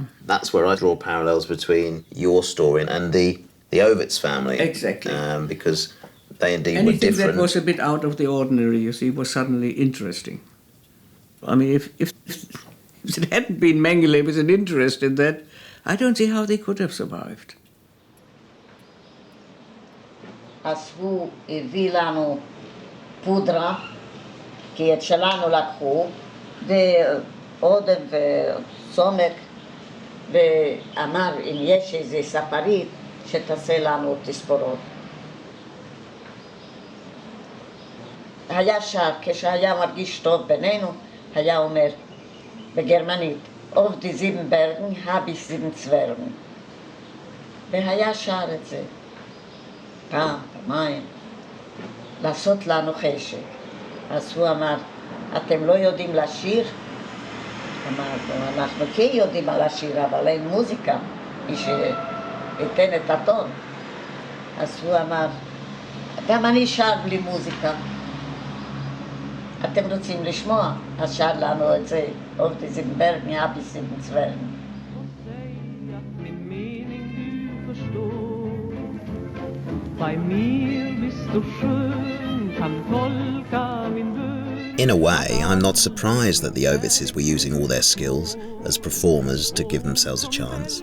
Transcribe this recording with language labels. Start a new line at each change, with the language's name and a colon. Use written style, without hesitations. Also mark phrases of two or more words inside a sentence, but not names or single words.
English: That's where I draw parallels between your story and the Ovitz family. Exactly. Because they indeed were Anything different. that was a bit out of the ordinary, you see, was suddenly interesting. I mean, if it hadn't been Mengele with an interest in that, I don't see how they could have survived.
Hebrew: אספו, הביא לנו פודרה, כי את שלנו לקחו, ועודף וסומק, ואמר אם יש איזה ספרית שתעשה לנו תספורות. היה שר, כשהיה מרגיש טוב בינינו, היה אומר בגרמנית,
German: auf die 7 Bergen habe ich 7 Zwergen.
Hebrew: והיה שר את זה. פעם, פעמיים, לעשות לנו חשק. אז הוא אמר, אתם לא יודעים לשיר? אמרנו, אנחנו כן יודעים לשיר, אבל אין מוזיקה, מי שייתן את הטון. אז הוא אמר, גם אני שר בלי מוזיקה. אתם רוצים לשמוע? אז שר לנו את זה,
German: auf diesem Berg, habe ich 7 Zwergen.
English: In a way, I'm not surprised that the Ovitzes were using all their skills as performers to give themselves a chance.